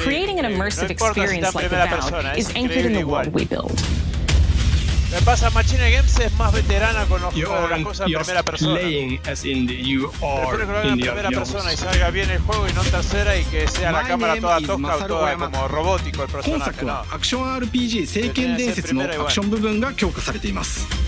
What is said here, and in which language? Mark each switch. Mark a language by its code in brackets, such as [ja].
[en] Creating an immersive experience like VERÁN is anchored in the world we build. [es] Lo que pasa, Machine Games es más veterana con las cosas en primera persona. [en] Playing as Indy, you are [es] Prefiero que lo haga en primera persona y salga bien el juego y no en tercera y que sea la cámara toda tosca o toda como robótico el personaje, no. [ja] アクション RPG 聖剣伝説のアクション部分が強化されています。